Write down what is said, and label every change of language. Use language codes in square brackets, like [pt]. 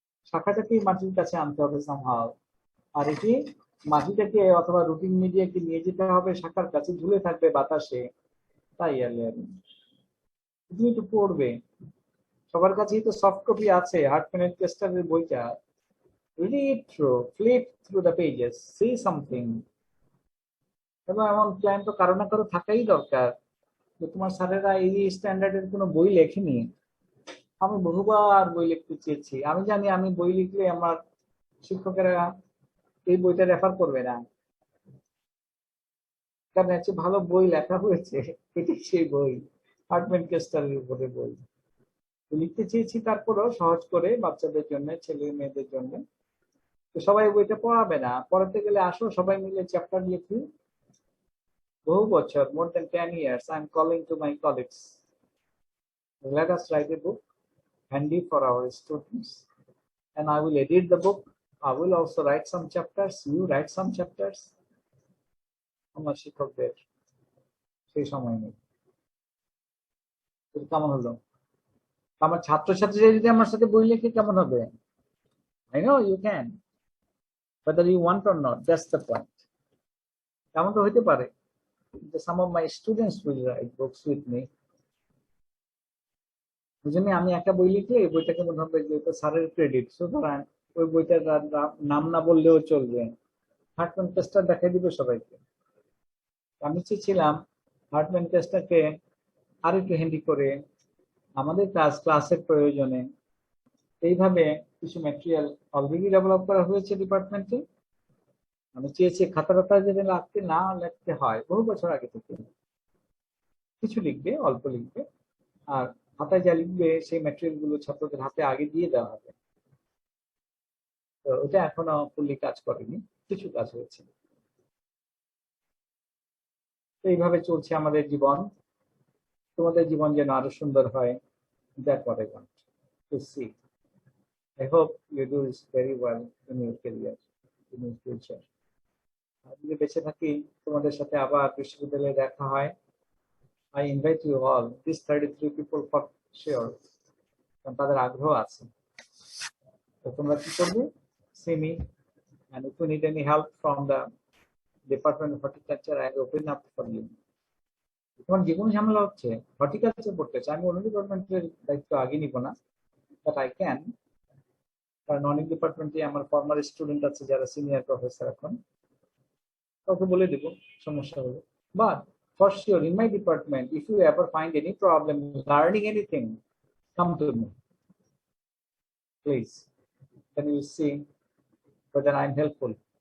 [bn] শাখাটাকে মাটির কাছে আনতে হবে সামহাও। আর এটি মাটিটাকে অথবা রুটিন মিডিয়াকে নিয়ে যেতে হবে শাখার কাছে, ঝুলে থাকবে বাতাসে। তাই আর লেয়ারিং তুমি একটু পড়বে। সবার কাছেই তো সফট কপি আছে হার্টম্যান টেস্টারের বইটা। [en] read through, flip through the pages, see something। [bn] এবং এমন প্ল্যান তো কারো না কারো থাকাই দরকার যে তোমার স্যারেরা এই স্ট্যান্ডার্ডের কোনো বই লেখেনি। আমি বহুবার বই লিখতে চেয়েছি, আমি জানি আমি বই লিখলে আমার শিক্ষকেরা এই বইটা রেফার করবে না, কারণ এর চেয়ে ভালো বই লেখা হয়েছে। এটি সেই বই, হার্টম্যান কেস্টারের উপরে বই। লিখতে চেয়েছি তারপরেও সহজ করে বাচ্চাদের জন্য, ছেলে মেয়েদের জন্য। তো সবাই বইটা পড়াবে না, পড়াতে গেলে আসো সবাই মিলে চ্যাপ্টার লিখি। বহু বছর, [en] more than 10 years, I'm calling to my colleagues, let us write a book handy for our students, and I will edit the book. I will also write some chapters, you write some chapters। [bn] আমার শিক্ষকদের সেই সময় নেই। এটা কেমন হলো? আমার ছাত্রছাত্রীরা যদি আমার সাথে বই লেখে কেমন হবে? [en] I know you can, whether you want or not, that's the point। [bn] এমন তো হইতে পারে যে [en] some of my students will write books with me। [bn] বুঝলি, আমি একটা বই লিখলে এই বইটাকে মনে হবে যে স্যারের ক্রেডিট, সুতরাং ওই বইটার নাম না বললেও চলবে। হার্টম্যান টেস্টার দেখাই দিবে সবাইকে। আমি চেয়েছিলাম হার্টম্যান টেস্টারকে আর একটু হ্যান্ডি করে আমাদের ক্লাসের প্রয়োজনে এইভাবে কিছু ম্যাটেরিয়াল অলরেডি ডেভেলপ করা হয়েছে ডিপার্টমেন্টে। আমি চেয়েছি খাতা টাতা যদি লিখতে হয় বহু বছর আগে থেকে, কিছু লিখবে, অল্প লিখবে, আর খাতায় যা লিখবে সেই ম্যাটেরিয়াল গুলো ছাত্রদের হাতে আগে দিয়ে দেওয়া হবে। তো ওটা এখনো ফুললি কাজ করেনি, কিছু কাজ হয়েছে। তো এইভাবে চলছে আমাদের জীবন। তোমাদের জীবন যেন আরো সুন্দর হয়, [en] That what I want to see. I hope you do this very well in your career, in your future। [bn] আর যদি বেঁচে থাকি তোমাদের সাথে আবার বিশ্ববিদ্যালয়ে দেখা হয়, [en] I invite you all, these 33 people for sure, [bn] কারণ তাদের আগ্রহ আছে। তো তোমরা কি করবে? [en] See me, and if you need any help from the Department of Horticulture, I open up for you। [bn] তোমার যে কোনো ঝামেলা হচ্ছে, হর্টিকালচার পড়তে চাই, আমি অন্য ডিপার্টমেন্টের দায়িত্ব আগে নিব না, [en] But I can. [bn] কারণ অনেক ডিপার্টমেন্টে আমার ফর্মার স্টুডেন্ট আছে যারা সিনিয়র প্রফেসর এখন, কাউকে বলে দেবো সমস্যা হলে। [en] But for sure in my department, if you ever find any problem learning anything, come to me please, then you see whether I am helpful।